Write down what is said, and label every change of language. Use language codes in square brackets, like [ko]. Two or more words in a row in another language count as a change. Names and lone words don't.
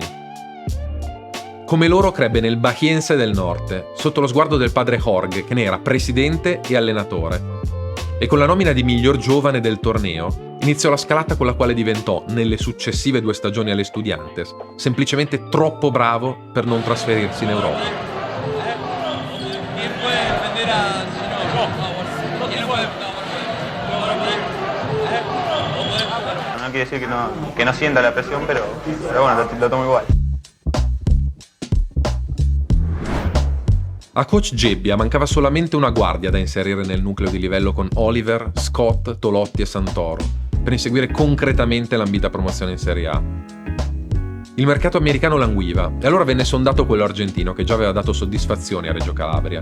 [it] Come loro crebbe nel Bahiense del Norte, sotto lo sguardo del padre Jorge, che ne era presidente e allenatore. E con la nomina di miglior giovane del torneo, iniziò la scalata con la quale diventò, nelle successive 2 stagioni alle Estudiantes, semplicemente troppo bravo per non trasferirsi in Europa. [es] No quiere decir que no sienta la presión, pero bueno, lo tomo igual. [it] A coach Gebbia mancava solamente una guardia da inserire nel nucleo di livello con Oliver, Scott, Tolotti e Santoro, per inseguire concretamente l'ambita promozione in Serie A. Il mercato americano languiva e allora venne sondato quello argentino che già aveva dato soddisfazioni a Reggio Calabria.